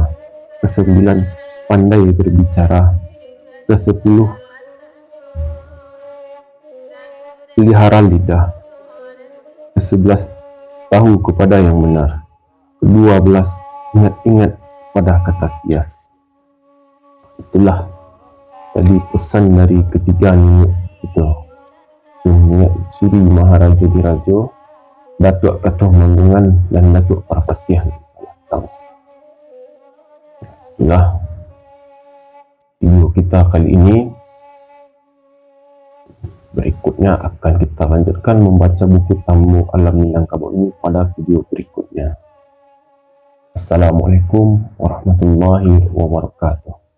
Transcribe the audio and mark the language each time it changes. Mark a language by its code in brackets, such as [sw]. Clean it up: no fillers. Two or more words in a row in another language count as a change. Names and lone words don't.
[id] Kesembilan, pandai berbicara. Kesepuluh, pelihara lidah. Kesebelas, tahu kepada yang benar. Kedua belas, ingat-ingat pada kata kias. Itulah tadi pesan dari ketiga nenek itu, Nenek Suri Maharaja Dirajo, Datuk Katuh Manggungan, dan Datuk Parapatiah Salatang. Itulah video kita kali ini. Berikutnya akan kita lanjutkan membaca buku Tamu Alam Minangkabau ini pada video berikutnya. [ar] السلام عليكم ورحمة الله وبركاته.